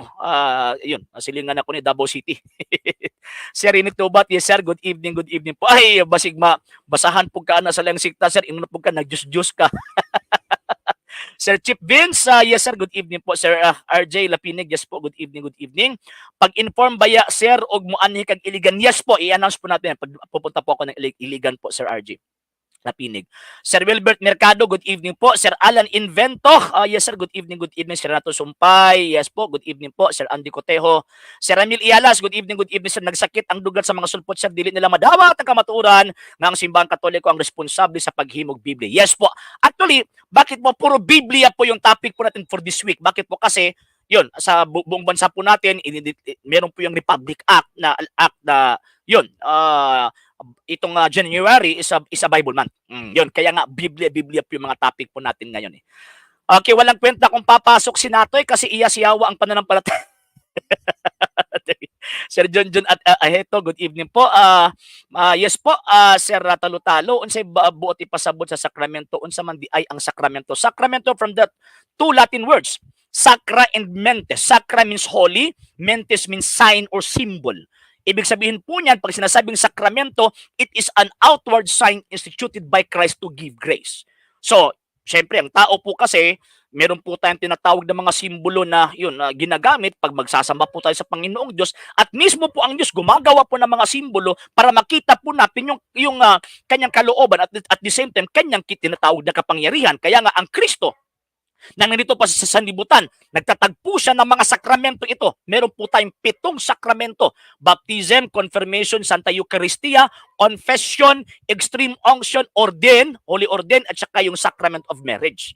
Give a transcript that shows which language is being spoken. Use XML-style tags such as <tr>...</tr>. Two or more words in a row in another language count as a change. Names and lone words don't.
<ceb>Yun, silingan ako ni Davao City. Sir Rini Tubat,</ceb> <en>yes sir, good evening</en> <ceb>po. Ay, basig basahan po ka na sa lang sikta, sir, inuna po ka, nag-juice ka.</ceb> <en>Sir Chip Vince, yes sir, good evening po. Sir RJ Lapinig, yes po, good evening.</en> <ceb>Pag-inform baya, sir, og muanhi kag Iligan,</ceb> <tl>yes po, i-announce po natin. Pag pupunta po ako ng Iligan po, Sir RJ Lapinig.</tl> <en>Sir Wilbert Mercado, good evening po. Sir Alan Invento, yes sir, good evening. Sir Renato Sumpay, yes po, good evening po. Sir Andy Cotejo. Sir Emil Ialas, good evening.</en> <ceb>Sir, nagsakit ang dugat sa mga sulpot, sir, dili nila madawat ang kamaturan ng simbahan katoliko ang responsable sa paghimog Biblia.</ceb> <tl>Yes po. Actually, bakit po puro Biblia po yung topic po natin</tl> <en>for this week?</en> <tl>Bakit po? Kasi yun, sa buong bansa po natin, meron po yung Republic Act na yun, itong</tl> <en>January is a Bible month.</en> <tl>Yun, kaya nga Biblia po yung mga topic po natin ngayon. Okay, walang kwenta kung papasok si Natoy kasi iya-siyawa ang pananampalataya.</tl> <en>Sir John at Aheto, good evening po. Yes po, Sir Talo-Talo,</en> <ceb>unsay buot ipasabot sa sakramento, unsa man di ay ang sakramento.</ceb> <en>Sakramento from the two Latin words, sacra and mentes. Sacra means holy, mentes means sign or symbol.</en> <tl>Ibig sabihin po niyan, pag sinasabing sakramento,</tl> <en>it is an outward sign instituted by Christ to give grace. So,</en> <tl>syempre, ang tao po kasi, meron po tayong tinatawag na mga simbolo na yun, ginagamit pag magsasamba po tayo sa Panginoong Diyos. At mismo po ang Diyos gumagawa po ng mga simbolo para makita po natin yung kanyang kalooban</tl> <en>at the same time,</en> <tl>kanyang tinatawag na kapangyarihan. Kaya nga, ang Kristo, nang nandito pa sa sanlibutan, nagtatagpo siya ng mga sakramento ito. Meron po tayong 7 sakramento. Baptism, Confirmation, Santa Eucharistia, Confession, Extreme Unction, Ordain, Holy Ordain, at saka yung Sacrament of Marriage.</tl>